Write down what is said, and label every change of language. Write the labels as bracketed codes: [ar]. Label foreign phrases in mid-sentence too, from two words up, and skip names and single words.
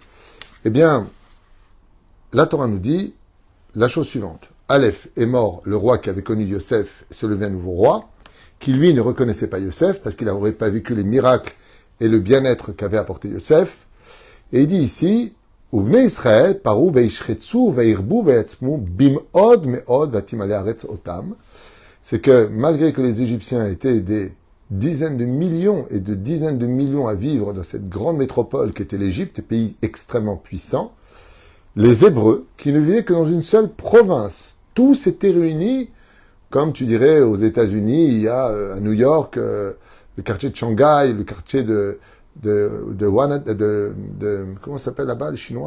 [fr] Eh bien, la Torah nous dit la chose suivante. Aleph est mort, le roi qui avait connu Yosef, s'est levé un nouveau roi, qui lui ne reconnaissait pas Yosef, parce qu'il n'aurait pas vécu les miracles et le bien-être qu'avait apporté Yosef. Et il dit ici, [he] ובני ישראל פרו וישרצו וירבו ויעצמו במאד מאד ותמלא הארץ אותם. [fr] C'est que malgré que les Égyptiens étaient des dizaines de millions et de dizaines de millions à vivre dans cette grande métropole qu'était l'Égypte, pays extrêmement puissant, les Hébreux, qui ne vivaient que dans une seule province, tous étaient réunis, comme tu dirais aux États-Unis, il y a à New York le quartier de Shanghai, le quartier de comment ça s'appelle là-bas, les Chinois?